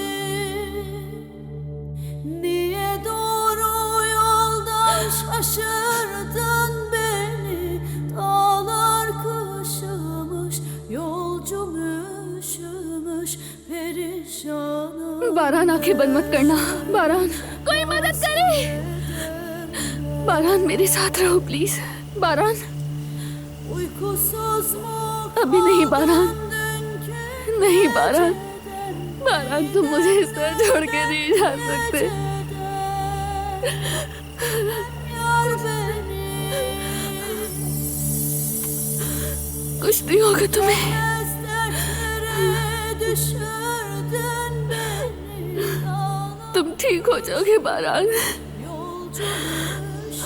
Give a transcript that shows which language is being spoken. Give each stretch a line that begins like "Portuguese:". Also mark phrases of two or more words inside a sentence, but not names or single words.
Turkish: Niye doğru yoldan şaşırdın beni? Dağlar kışımış, yolcum üşümüş, perişanım.
Hindi: बारान, आंखें बंद मत करना। बारान, कोई मदद करे। बारान, मेरे साथ रहो प्लीज। बारान,
Turkish: Uykusuz mu
Hindi: अभी नहीं बारान,
Turkish: kaldın ki
Hindi: नहीं बारान। बारान, तुम मुझे इस तरह छोड़ के नहीं जा सकते।
Turkish: yar beni?
Hindi: कुछ नहीं होगा तुम्हें।
Turkish: Dertlere düşürdün beni.
Hindi: तुम ठीक हो जाओगे बारान।
Turkish: Yolcum